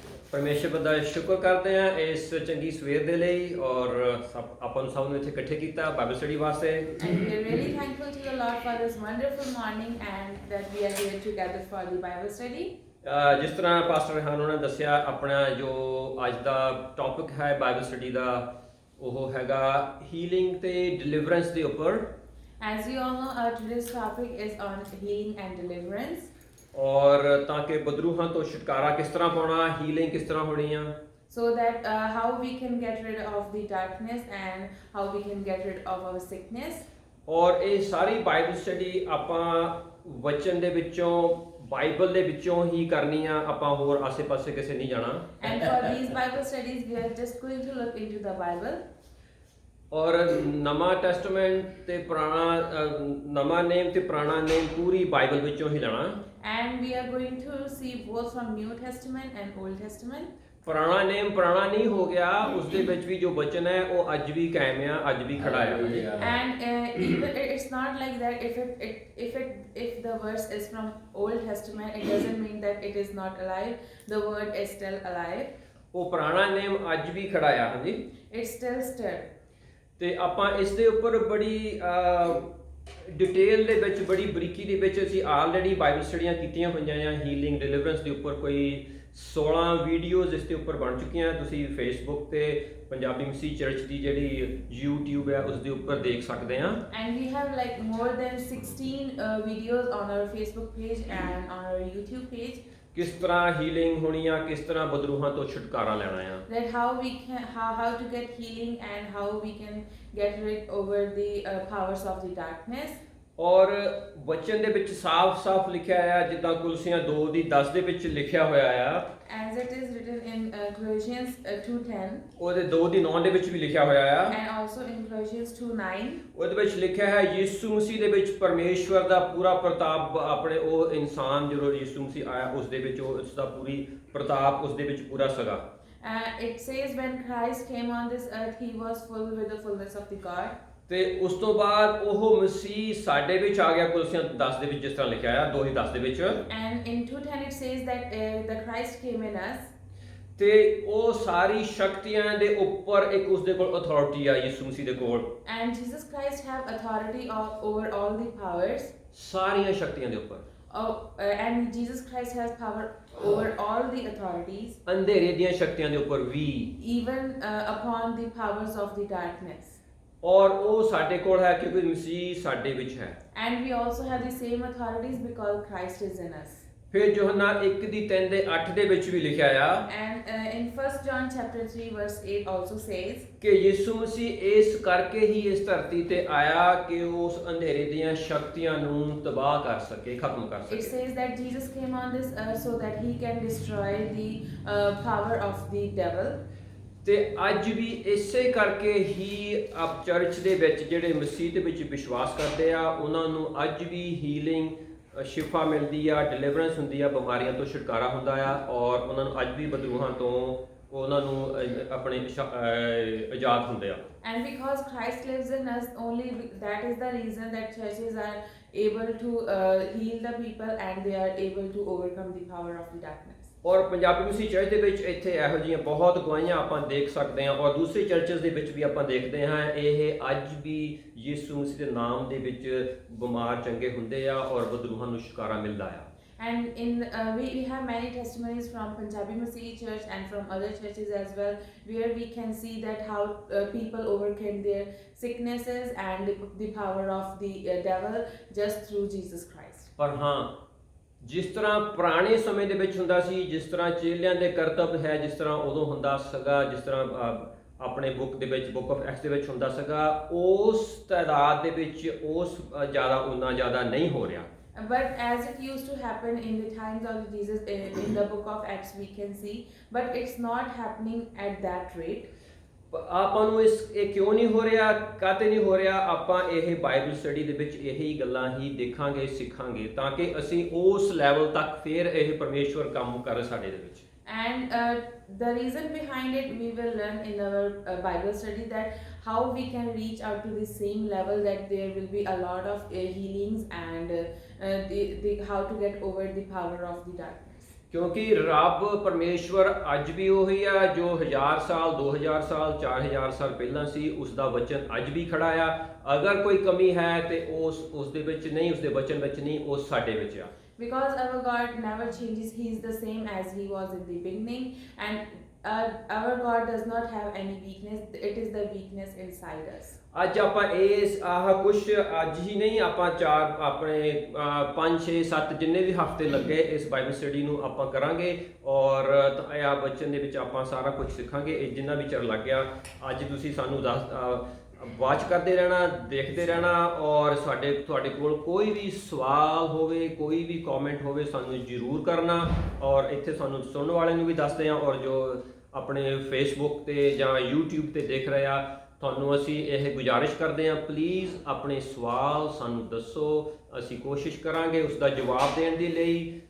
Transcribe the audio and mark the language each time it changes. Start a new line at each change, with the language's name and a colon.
Punjabi: ਪਰਮੇਸ਼ਰ ਦਾ ਸ਼ੁਕਰ ਕਰਦੇ ਹਾਂ ਇਸ ਚੰਗੀ ਸਵੇਰ ਦੇ ਲਈ ਔਰ ਆਪਾਂ ਨੂੰ ਸਭ ਨੂੰ ਇੱਥੇ ਇਕੱਠੇ ਕੀਤਾ ਬਾਈਬਲ ਸਟੱਡੀ ਵਾਸਤੇ।
English: And we are really thankful to the Lord for this wonderful morning and that we are here together for the Bible study.
Punjabi: ਜਿਸ ਤਰ੍ਹਾਂ ਪਾਸਟਰ ਰੇਹਾਨ ਨੇ ਦੱਸਿਆ ਆਪਣਾ ਜੋ ਅੱਜ ਦਾ ਟੌਪਿਕ ਹੈ ਬਾਈਬਲ ਸਟੱਡੀ ਦਾ ਉਹ ਹੈਗਾ ਹੀਲਿੰਗ ਤੇ ਡਿਲੀਵਰੈਂਸ ਦੇ ਉੱਪਰ।
English: As you all know, today's topic is on healing and deliverance.
Punjabi: ਔਰ ਤਾਂ ਕਿ ਬਦਰੂਹਾਂ ਤੋਂ ਛੁਟਕਾਰਾ ਕਿਸ ਤਰ੍ਹਾਂ ਪਾਉਣਾ, ਹੀਲਿੰਗ ਕਿਸ ਤਰ੍ਹਾਂ ਹੋਣੀ ਆ।
English: So that how we can get rid of the darkness and how we can get rid of our sickness.
Punjabi: ਔਰ ਇਹ ਸਾਰੀ ਬਾਈਬਲ ਸਟੱਡੀ ਆਪਾਂ ਵਚਨ ਦੇ ਵਿੱਚੋਂ ਬਾਈਬਲ ਦੇ ਵਿੱਚੋਂ ਹੀ ਕਰਨੀ ਆ, ਆਪਾਂ ਹੋਰ ਆਸੇ-ਪਾਸੇ ਕਿਸੇ ਨਹੀਂ ਜਾਣਾ।
English: And for these Bible studies, we are just going to look into the Bible.
Punjabi: ਔਰ ਨਵਾਂ ਟੈਸਟਮੈਂਟ ਤੇ ਪੁਰਾਣਾ ਨਵਾਂ ਨੇਮ ਤੇ ਪੁਰਾਣਾ ਨੇਮ ਪੂਰੀ ਬਾਈਬਲ ਵਿੱਚੋਂ ਹੀ ਲੈਣਾ।
English: And we are going to see both from New Testament and Old Testament.
Punjabi: ਪੁਰਾਣਾ ਨੇਮ ਪੁਰਾਣਾ ਨਹੀਂ ਹੋ ਗਿਆ, ਉਸ ਦੇ ਵਿੱਚ ਵੀ ਜੋ ਬਚਨ ਹੈ ਉਹ ਅੱਜ ਵੀ ਕਾਇਮ ਆ, ਅੱਜ ਵੀ ਖੜਾ ਆ।
English: And even it's not like that if the verse is from Old Testament, it doesn't mean that it is not alive. The word is still alive.
Punjabi: ਉਹ ਪੁਰਾਣਾ ਨੇਮ ਅੱਜ ਵੀ ਖੜਾ ਆ। ਹਾਂਜੀ,
English: It's still stirred.
Punjabi: ਤੇ ਆਪਾਂ ਇਸ ਦੇ ਉੱਪਰ ਬੜੀ ਡਿਟੇਲ ਦੇ ਵਿੱਚ ਬੜੀ ਬਰੀਕੀ ਦੇ ਵਿੱਚ ਅਸੀਂ ਆਲਰੇਡੀ ਬਾਈਬਲ ਸਟੱਡੀਆਂ ਕੀਤੀਆਂ ਹੋਈਆਂ ਆ ਹੀਲਿੰਗ ਡਿਲੀਵਰੈਂਸ ਦੇ ਉੱਪਰ। ਕੋਈ 16 ਵੀਡੀਓਜ਼ ਇਸ ਦੇ ਉੱਪਰ ਬਣ ਚੁੱਕੀਆਂ। ਤੁਸੀਂ ਫੇਸਬੁੱਕ ਤੇ ਪੰਜਾਬੀ ਮਸੀਹ ਚਰਚ ਦੀ ਜਿਹੜੀ YouTube ਹੈ ਉਸ ਦੇ ਉੱਪਰ ਦੇਖ ਸਕਦੇ ਆ।
English: And we have like more than 16 videos on our Facebook page and on our YouTube page.
Punjabi: ਕਿਸ ਤਰ੍ਹਾਂ ਹੀਲਿੰਗ ਹੋਣੀ ਆ, ਕਿਸ ਤਰ੍ਹਾਂ ਬਦਰੂਹਾਂ ਤੋਂ ਛੁਟਕਾਰਾ ਲੈਣਾ ਆ।
English: That how we can how to get healing and how we can get rid over the powers of the darkness.
Punjabi: ਔਰ ਵਚਨ ਦੇ ਵਿੱਚ ਸਾਫ਼-ਸਾਫ਼ ਲਿਖਿਆ ਆ, ਜਿੱਦਾਂ ਕੁਲਸੀਆਂ 2:10 ਦੇ ਵਿੱਚ ਲਿਖਿਆ ਹੋਇਆ ਆ,
English: as it is written in Colossians 2:10
Punjabi: ਉਹਦੇ 2:9 ਦੇ ਵਿੱਚ ਵੀ ਲਿਖਿਆ ਹੋਇਆ ਆ।
English: and also in Colossians 2:9.
Punjabi: ਉਹਦੇ ਵਿੱਚ ਲਿਖਿਆ ਹੈ ਯਿਸੂ ਮਸੀਹ ਦੇ ਵਿੱਚ ਪਰਮੇਸ਼ਵਰ ਦਾ ਪੂਰਾ ਪ੍ਰਤਾਪ ਆਪਣੇ ਉਹ ਇਨਸਾਨ ਜਦੋਂ ਯਿਸੂ ਮਸੀਹ ਆਇਆ ਉਸ ਦੇ ਵਿੱਚ ਉਸ ਦਾ ਪੂਰੀ ਪ੍ਰਤਾਪ ਉਸ ਦੇ ਵਿੱਚ ਪੂਰਾ ਸੀਗਾ।
English: It says when Christ came on this earth, he was full with the fullness of the God.
Punjabi: ਤੇ ਉਸ ਤੋਂ ਬਾਅਦ ਉਹ ਮਸੀਹ ਸਾਡੇ ਵਿੱਚ ਆ ਗਿਆ, ਕੁਲਸੀਆਂ 10 ਦੇ ਵਿੱਚ ਜਿਸ ਤਰ੍ਹਾਂ ਲਿਖਿਆ ਆ 2:10 ਦੇ ਵਿੱਚ।
English: And in 2:10 it says that the Christ came in us.
Punjabi: ਤੇ ਉਹ ਸਾਰੀ ਸ਼ਕਤੀਆਂ ਦੇ ਉੱਪਰ ਇੱਕ ਉਸ ਦੇ ਕੋਲ ਅਥਾਰਟੀ ਆ ਯਿਸੂ ਮਸੀਹ ਦੇ ਕੋਲ।
English: And Jesus Christ have authority over all the powers.
Punjabi: ਸਾਰੀਆਂ ਸ਼ਕਤੀਆਂ ਦੇ ਉੱਪਰ।
English: And Jesus Christ has power over all the authorities.
Punjabi: ਅੰਧੇਰੇ ਦੀਆਂ ਸ਼ਕਤੀਆਂ ਦੇ ਉੱਪਰ ਵੀ।
English: Even upon the powers of the darkness.
Punjabi: ਔਰ ਉਹ ਸਾਡੇ ਕੋਲ ਹੈ ਕਿਉਂਕਿ ਮਸੀਹ ਸਾਡੇ ਵਿੱਚ ਹੈ।
English: And we also have the same authorities because Christ is in us.
Punjabi: ਫਿਰ ਯੋਹੰਨਾ 1:3-8 ਦੇ ਵਿੱਚ ਵੀ ਲਿਖਿਆ ਆ।
English: And in 1 John chapter 3 verse 8 also says
Punjabi: ਕਿ ਯਿਸੂ ਮਸੀਹ ਇਸ ਕਰਕੇ ਹੀ ਇਸ ਧਰਤੀ ਤੇ ਆਇਆ ਕਿ ਉਸ ਅੰਧੇਰੇ ਦੀਆਂ ਸ਼ਕਤੀਆਂ ਨੂੰ ਤਬਾਹ ਕਰ ਸਕੇ, ਖਤਮ ਕਰ
English: it
Punjabi: ਸਕੇ।
English: says that Jesus came on this earth so that he can destroy the power of the devil.
Punjabi: ਤੇ ਅੱਜ ਵੀ ਇਸੇ ਕਰਕੇ ਹੀ ਆਪ ਚਰਚ ਦੇ ਵਿੱਚ ਜਿਹੜੇ ਮਸੀਹ ਦੇ ਵਿੱਚ ਵਿਸ਼ਵਾਸ ਕਰਦੇ ਆ ਉਹਨਾਂ ਨੂੰ ਅੱਜ ਵੀ ਹੀਲਿੰਗ ਸ਼ਿਫਾ ਮਿਲਦੀ ਆ, ਡਿਲੀਵਰੈਂਸ ਹੁੰਦੀ ਆ, ਬਿਮਾਰੀਆਂ ਤੋਂ ਛੁਟਕਾਰਾ ਹੁੰਦਾ ਆ ਔਰ ਉਹਨਾਂ ਨੂੰ ਅੱਜ ਵੀ ਬਦਰੂਹਾਂ ਤੋਂ ਉਹਨਾਂ ਨੂੰ ਆਪਣੇ ਆਜ਼ਾਦ ਹੁੰਦੇ ਆ।
English: And because Christ lives in us, only that is the reason that churches are able to heal the people and they are able to overcome the power of the darkness.
Punjabi: ਔਰ ਪੰਜਾਬੀ ਮਸੀਹ ਚਰਚ ਦੇ ਵਿੱਚ ਇੱਥੇ ਇਹੋ ਜਿਹੀਆਂ ਬਹੁਤ ਗਵਾਹੀਆਂ ਆਪਾਂ ਦੇਖ ਸਕਦੇ ਹਾਂ ਔਰ ਦੂਸਰੀ ਚਰਚਸ ਦੇ ਵਿੱਚ ਵੀ ਆਪਾਂ ਦੇਖਦੇ ਹਾਂ ਇਹ ਅੱਜ ਵੀ ਯਿਸੂ ਮਸੀਹ ਦੇ ਨਾਮ ਦੇ ਵਿੱਚ ਬਿਮਾਰ ਚੰਗੇ ਹੁੰਦੇ ਆ ਔਰ ਬਦਰੂਹਾਂ ਨੂੰ ਛੁਟਕਾਰਾ ਮਿਲਦਾ ਆ।
English: And we have many testimonies from Punjabi Masih Church and from other churches as well, where we can see that how people overcame their sicknesses and the power of the devil just through Jesus Christ.
Punjabi: ਪਰ ਹਾਂ ਜਿਸ ਤਰ੍ਹਾਂ ਪੁਰਾਣੇ ਸਮੇਂ ਦੇ ਵਿੱਚ ਹੁੰਦਾ ਸੀ, ਜਿਸ ਤਰ੍ਹਾਂ ਚੇਲਿਆਂ ਦੇ ਕਰਤੱਵ ਹੈ, ਜਿਸ ਤਰ੍ਹਾਂ ਉਦੋਂ ਹੁੰਦਾ ਸੀਗਾ, ਜਿਸ ਤਰ੍ਹਾਂ ਆਪਣੇ ਬੁੱਕ ਦੇ ਵਿੱਚ ਬੁੱਕ ਆਫ ਐਕਟਸ ਦੇ ਵਿੱਚ ਹੁੰਦਾ ਸੀਗਾ, ਉਸ ਤਾਦਾਦ ਦੇ ਵਿੱਚ ਉਸ ਉਨਾ ਜ਼ਿਆਦਾ ਨਹੀਂ ਹੋ ਰਿਹਾ।
English: But as it used to happen in the times of Jesus in the book of Acts we can see, but it's not happening at that rate.
Punjabi: ਆਪਾਂ ਨੂੰ ਇਹ ਕਿਉਂ ਨਹੀਂ ਹੋ ਰਿਹਾ, ਕਾਹਤੇ ਨਹੀਂ ਹੋ ਰਿਹਾ, ਆਪਾਂ ਇਹ ਬਾਈਬਲ ਸਟੱਡੀ ਦੇ ਵਿੱਚ ਇਹੀ ਗੱਲਾਂ ਹੀ ਦੇਖਾਂਗੇ, ਸਿੱਖਾਂਗੇ ਤਾਂ ਕਿ ਅਸੀਂ ਉਸ ਲੈਵਲ ਤੱਕ ਫਿਰ ਇਹ ਪਰਮੇਸ਼ਵਰ ਕੰਮ ਕਰ ਸਾਡੇ ਦੇ ਵਿੱਚ।
English: And the reason behind it we will learn in our Bible study that how we can reach out to the same level, that there will be a lot of healings and how to get over the power of the darkness.
Punjabi: ਕਿਉਂਕਿ ਰੱਬ ਪਰਮੇਸ਼ਵਰ ਅੱਜ ਵੀ ਉਹੀ ਆ ਜੋ 1000 ਸਾਲ 2000 ਸਾਲ 4000 ਸਾਲ ਪਹਿਲਾਂ ਸੀ, ਉਸ ਦਾ ਵਚਨ ਅੱਜ ਵੀ ਖੜਾ ਆ। ਅਗਰ ਕੋਈ ਕਮੀ ਹੈ ਤੇ ਉਸ ਦੇ ਵਿੱਚ ਨਹੀਂ, ਉਸ ਦੇ ਵਚਨ ਵਿੱਚ ਨਹੀਂ, ਉਹ ਸਾਡੇ ਵਿੱਚ ਆ।
English: Because our God never changes, he is the same as he was in the beginning, and our God does not have any weakness, it is the weakness inside us.
Punjabi: ਅੱਜ ਆਪਾਂ ਕੁਛ ਅੱਜ ਹੀ ਨਹੀਂ, ਆਪਾਂ ਆਪਣੇ 5 6 7 ਜਿੰਨੇ ਵੀ ਹਫ਼ਤੇ ਲੱਗੇ ਇਸ ਬਾਈਬਲ ਸਟੱਡੀ ਨੂੰ ਆਪਾਂ ਕਰਾਂਗੇ ਔਰ ਇਹ ਵਚਨ ਦੇ ਵਿੱਚ ਆਪਾਂ ਸਾਰਾ ਕੁਝ ਸਿੱਖਾਂਗੇ। ਇਹ ਜਿੰਨਾ ਵੀ ਚਿਰ ਲੱਗ ਗਿਆ, ਅੱਜ ਤੁਸੀਂ ਸਾਨੂੰ ਵਾਚ ਕਰਦੇ ਰਹਿਣਾ, ਦੇਖਦੇ ਰਹਿਣਾ ਔਰ ਤੁਹਾਡੇ ਕੋਲ ਕੋਈ ਵੀ ਸਵਾਲ ਹੋਵੇ, ਕੋਈ ਵੀ ਕਮੈਂਟ ਹੋਵੇ, ਸਾਨੂੰ ਜ਼ਰੂਰ ਕਰਨਾ ਔਰ ਇੱਥੇ ਸਾਨੂੰ ਸੁਣਨ ਵਾਲਿਆਂ ਨੂੰ ਵੀ ਦੱਸਦੇ ਹਾਂ ਔਰ ਜੋ ਆਪਣੇ ਫੇਸਬੁੱਕ ਤੇ ਜਾਂ YouTube ਤੇ ਦੇਖ ਰਹੇ ਆ, ਤੁਹਾਨੂੰ ਅਸੀਂ ਇਹ ਗੁਜ਼ਾਰਿਸ਼ ਕਰਦੇ ਹਾਂ, ਪਲੀਜ਼ ਆਪਣੇ ਸਵਾਲ ਸਾਨੂੰ ਦੱਸੋ, ਅਸੀਂ ਕੋਸ਼ਿਸ਼ ਕਰਾਂਗੇ ਉਸ ਦਾ ਜਵਾਬ ਦੇਣ ਦੇ ਲਈ।